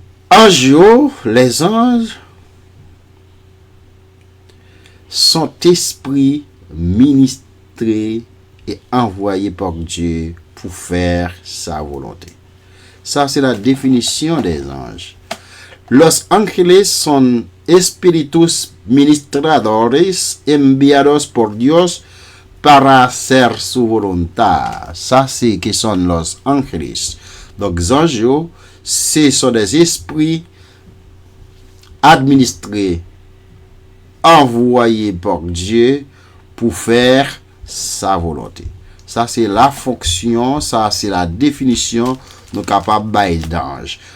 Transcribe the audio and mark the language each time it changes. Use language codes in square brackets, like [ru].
[fr] Anges, les anges sont esprits ministrés et envoyés par Dieu pour faire sa volonté. Ça, c'est la définition des anges. [es] Los ángeles son espíritus ministradores enviados por Dios para hacer su voluntad. [fr] Ça, c'est que sont [es] los ángeles. [fr] Donc, anges, ce sont des esprits administrés, envoyés par Dieu pour faire sa volonté. Ça, c'est la fonction, ça, c'est la définition nous capables d'ange.